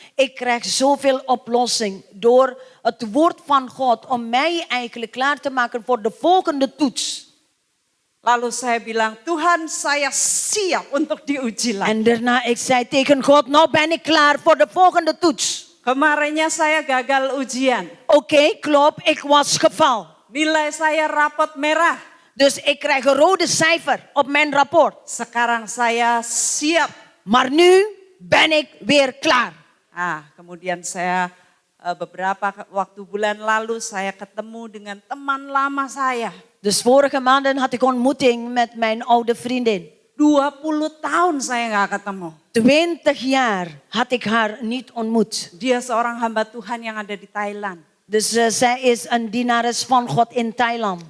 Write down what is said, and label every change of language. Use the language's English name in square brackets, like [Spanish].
[Dutch] Ik krijg zoveel oplossing door het woord van God om mij eigenlijk klaar te maken voor de volgende toets. [Indonesian] Lalu saya bilang, Tuhan saya siap untuk diuji lagi. [Dutch] En daarna ik zei tegen God, nou ben ik klaar voor de volgende toets. [Indonesian] Kemarinnya saya gagal ujian. [Dutch] Oké, klopt, ik was geval. [Indonesian] Nilai saya rapot merah. [Dutch] Dus ik krijg een rode cijfer op mijn rapport. [Indonesian] Sekarang saya siap. [Dutch] Maar nu ben ik weer klaar. [Indonesian] Kemudian saya beberapa waktu bulan lalu saya ketemu dengan teman lama saya. [Dutch] Dus vorige maanden had ik ontmoeting met mijn oude vriendin. [Indonesian] 20 tahun saya nggak ketemu. [Dutch] 20 jaar had ik haar niet ontmoet. [Indonesian] Dia seorang hamba Tuhan yang ada di Thailand. [Dutch] Dus zij is een dienares van God in Thailand.